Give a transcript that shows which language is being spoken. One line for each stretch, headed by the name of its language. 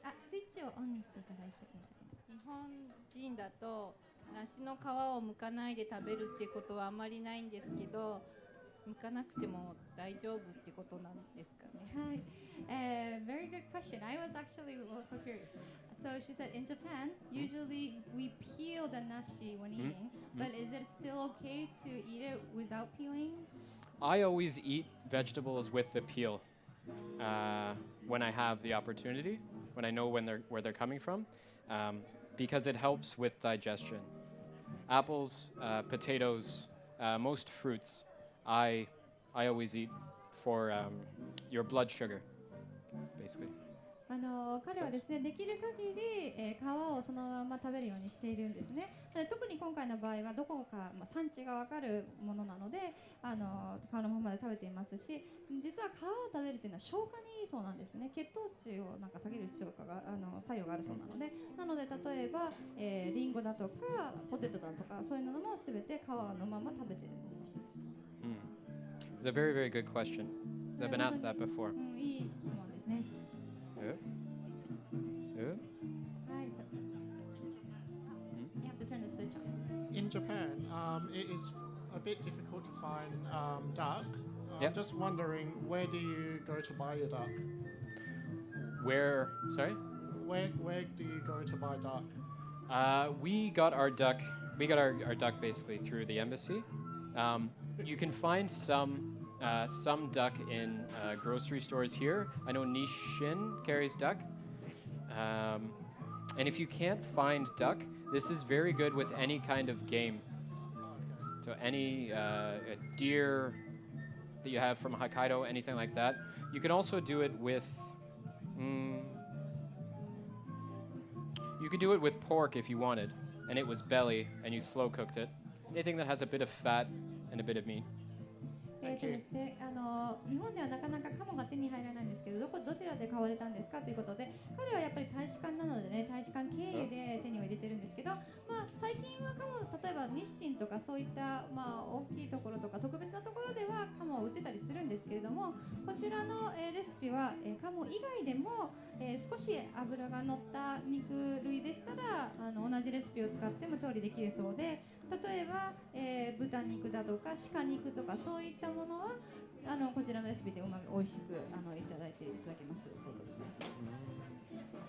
Japanese: スイッチをオンにしていただいて申し訳ない。日本人だと梨の皮を剥かないで食べるってことはあまりないんですけど、剥かなくても大丈夫ってことなんですかね。
English: はい、very good question. I was actually also curious. So she said in Japan, usually we peel the nashi when eating, but is it still okay to eat it without peeling? I always eat vegetables with the peel when I have the opportunity, when I know where they're coming from, because it helps with digestion. Apples, potatoes, most fruits, I always eat for your blood sugar, basically.
Japanese: 彼はですね、できる限り、皮をそのまま食べるようにしているんですね。特に今回の場合はどこか、産地が分かるものなので皮のままで食べていますし、実は皮を食べるというのは消化にいいそうなんですね。血糖値を下げる作用があるそうなので、例えば、リンゴだとかポテトだとかそういうのもすべて皮のまま食べてるんだそうです。
English: It's a very, very good question. I've been asked that before.
Japanese: いい質問ですね。
English: Yeah. Yeah. Hi, so, you have to turn the switch on. In Japan, it is a bit difficult to find duck. Yep. I'm just wondering, where do you go to buy your duck? Where? Sorry. Where do you go to buy duck? We got our duck. We got our duck basically through the embassy. You can find some duck in grocery stores here. I know Nishin carries duck. And if you can't find duck, this is very good with any kind of game. So any a deer that you have from Hokkaido, anything like that. You can also do it with. You could do it with pork if you wanted, and it was belly, and you slow cooked it. Anything that has a bit of fat and a bit of meat.
Japanese: ですね、日本ではなかなかカモが手に入らないんですけど、どちらで買われたんですかということで、彼はやっぱり大使館なのでね、大使館経由で手には入れてるんですけど、最近はカモ、例えば日清とかそういった、大きいところとか特別なところではカモを売ってたりするんですけれども、こちらの、レシピは、カモ以外でも、少し脂が乗った肉類でしたら同じレシピを使っても調理できるそうで、例えば、豚肉だとか鹿肉とかそういったものはこちらのレシピで美味しくいただけますということです。